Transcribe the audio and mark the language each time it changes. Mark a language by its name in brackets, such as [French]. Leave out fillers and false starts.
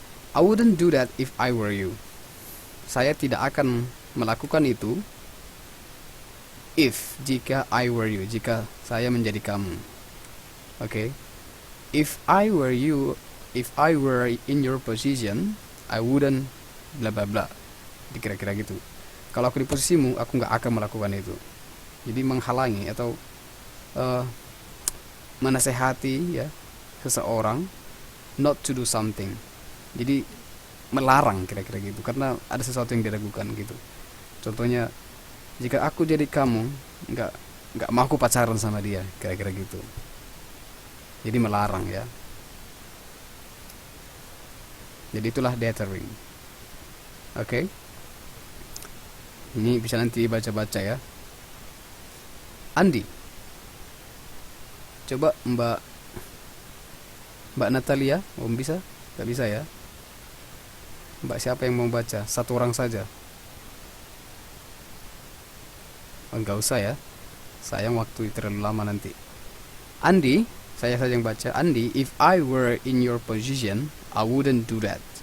[English] I wouldn't do that if I were you. [Indonesian] Saya tidak akan melakukan itu jika [English] I were you, [Indonesian] jika saya menjadi kamu. [English] Okay? If I were you, if I were in your position, I wouldn't bla bla bla. [Indonesian] Kira-kira gitu. Kalau aku di posisimu, aku nggak akan melakukan itu. Jadi menghalangi atau menasehati ya seseorang [English] not to do something. [Indonesian] Jadi melarang, kira-kira gitu, karena ada sesuatu yang diragukan gitu. Contohnya, jika aku jadi kamu, nggak mau aku pacaran sama dia, kira-kira gitu. Jadi melarang ya. Jadi itulah deterring. Oke. Ini bisa nanti baca-baca ya. Andi, coba Mbak Natalia, bisa? Gak bisa ya? Mbak siapa yang mau baca? Satu orang saja. Enggak usah ya. Sayang waktu terlalu lama nanti. Andi, saya saja yang baca. [English] Andi, if I were in your position, I wouldn't do that.